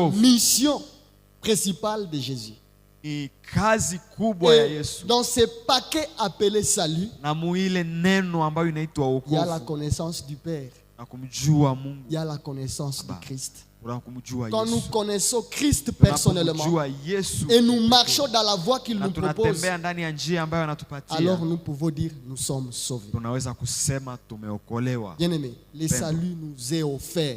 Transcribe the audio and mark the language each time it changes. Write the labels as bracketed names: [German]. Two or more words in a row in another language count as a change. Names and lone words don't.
[French] Kofu. mission principale de Jésus. [Swahili] Ni kazi kubwa ya [French] Et [Swahili] Yesu. [French] dans ce paquet appelé salut, [Swahili] Na muile neno ambayo inaitwa [French] il y a la [Swahili] wokovu [French] connaissance du Père. [Swahili] na kumjua Mungu [French] Il y a la connaissance du [Swahili] Baba. [French] Christ. Quand nous connaissons Christ personnellement et nous marchons dans la voie qu'il nous propose, alors nous pouvons dire nous sommes sauvés. Bien-aimés, le salut nous est offert.